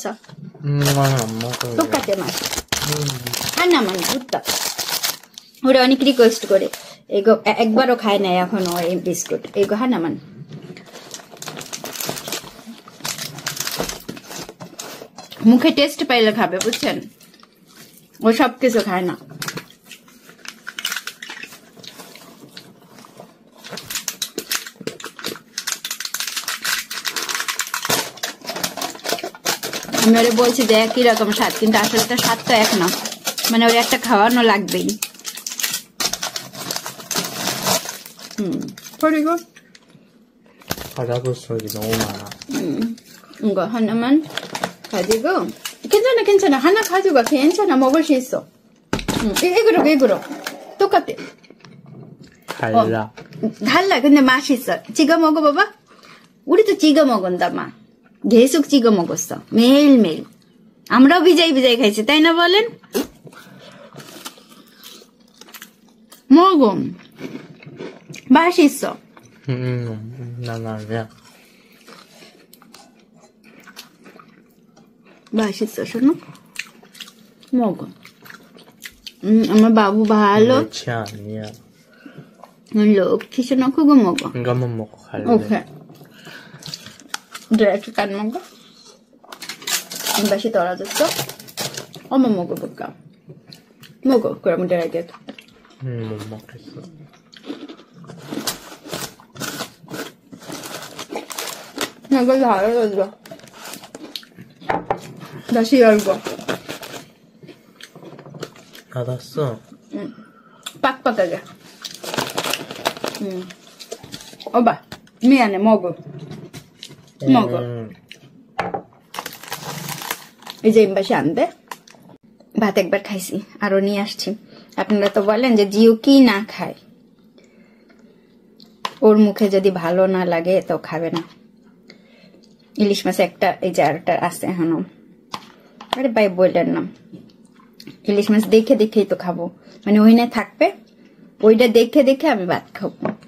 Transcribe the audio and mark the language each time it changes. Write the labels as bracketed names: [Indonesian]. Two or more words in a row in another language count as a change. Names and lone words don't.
[Korean] 이건 안 먹어요. 똑같아 맛. 하나만 줬다. 우리 어니 리퀘스트 করে 이거 [Bangla] একবারও খায় না এখনো এই বিস্কুট। [Korean] 이거 하나만. [Bangla] মুখে টেস্ট পাইলে খাবে বুঝছেন, ও সব কিছু খায় না। আমি ওরে বলছি যে একই রকম স্বাদ, কিন্তু আসলে তো স্বাদ তো এক না, মানে ওর একটা খাওয়ানো লাগবেই। [Korean] 그리고 과자도 속이 너무 많아. 이거 하나만 가지고 괜찮아 하나 가져가. 괜찮아, 먹을 수 있어. 이거로 똑같아. 달라. 달라. 근데 맛있어. 찍어 먹어봐봐. 우리도 찍어 먹은다 마. 계속 찍어 먹었어. 매일매일. [Bangla] আমরাও 비자이 খাইছি, তাই না বলেন? [Korean] 먹어. 맛있어. 난 아니야. 맛있어, [Bangla] শোনো? 먹어. আমার বাবু ভালো. [Korean] 그렇지 아니야. [Bangla] লক্ষ্মী শোনো, [Korean] 그거 먹어. 이거만 먹고 갈래. 오케이. 이렇게 깐 먹어? 입맛이 떨어졌어? 엄마 먹어볼까? 먹어. 그러면 내가 알겠다. 못 먹겠어. 이거 다 알려줘. 다시 열고. 닫았어. 응. 빡빡하게. 오빠, 미안해. 먹어. 먹어. 이제 입맛이 안 돼? [Bangla] ভাত একবার খাইছি, আরো নিয়ে আসছি। আপনারা তো বলেন যে জিও কি না খায়, ওর মুখে যদি ভালো না লাগে তো খাবে না। ইলিশ মাছ একটা, এই যে আরেকটা আছে এখনো। আরে ভাই বললেন না, ইলিশ মাছ দেখে দেখেই তো খাবো, মানে ওই না থাকবে, ওইটা দেখে দেখে আমি ভাত খাবো।